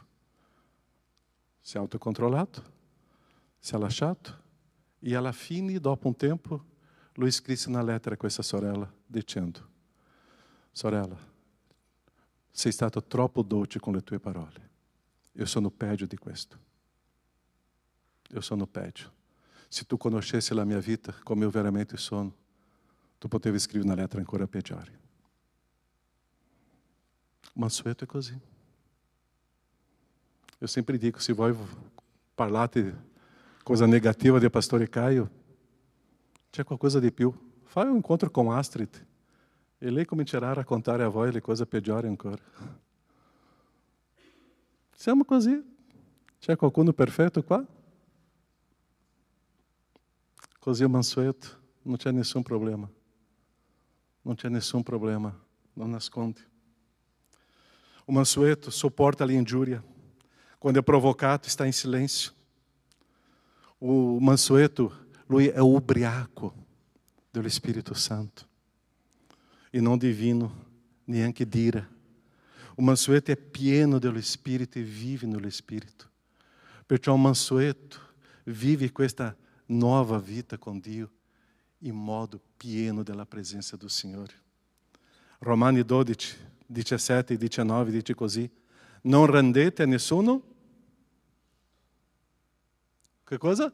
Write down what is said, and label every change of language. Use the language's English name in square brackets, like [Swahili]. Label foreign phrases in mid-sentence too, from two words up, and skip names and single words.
[Italian] Si è autocontrollato, si è lasciato e alla fine, dopo un tempo, lui scrisse una lettera a questa sorella dicendo: sorella, sei stato troppo dolce con le tue parole. Io sono peggio di questo. Io sono peggio. Se tu conoscessi la mia vita come eu veramente sono, tu potevi scrivere una lettera ancora peggiore. Mansueto è così. [Portuguese] Eu sempre digo, [Italian] se voi parlate [Portuguese] coisa negativa [Italian] di pastore Caio, c'è qualcosa di più. Fai un incontro con Astrid e lei comincerà a raccontare a voi le cose peggiori ancora. Siamo così. C'è qualcuno perfetto qua? Così o mansueto, non c'è nessun problema. Non c'è nessun problema, non nasconde. O mansueto sopporta l'ingiuria. [Portuguese] Quando é provocado, está em silêncio. O mansueto, lui é o ubriaco do Espírito Santo. [Italian] E não divino, neanche d'ira. [Portuguese] O mansueto é pieno do Espírito e vive no Espírito. [Italian] Perciò o mansueto vive questa nova vita com Dio in modo pieno della presenza do Signore. Romani 12, 17 e 19 dice così: non rendete a nessuno, che cosa?